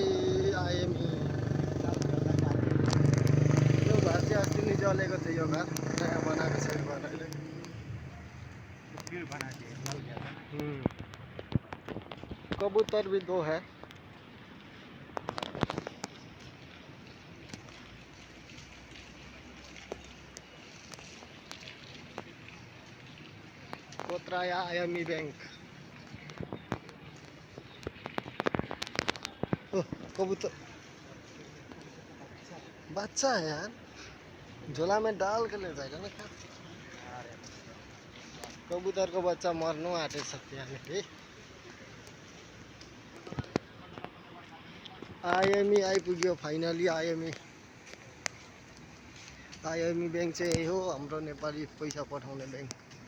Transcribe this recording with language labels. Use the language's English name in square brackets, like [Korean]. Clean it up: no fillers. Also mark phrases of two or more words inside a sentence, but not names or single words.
[Nepali] आइएमई यो घर चाहिँ अस्ति नै जलेको थियो। यो घर नयाँ बनाएको छ यो घर अहिले। [Hindi] कबूतर भी 2 है। [Nepali] कोतराया आइएमई बैंक। [Hindi] कबूतर बच्चा है यार। झोला में डाल के ले जाएगा ना क्या। [Nepali] कबूतर को बच्चा मर्नु आँटेछ त्यहाँनिर। आइएमई आइपुग्यो फाइनली। आइएमई बैंक चाहिँ यही हो हाम्रो नेपाली पैसा पठाउने बैंक।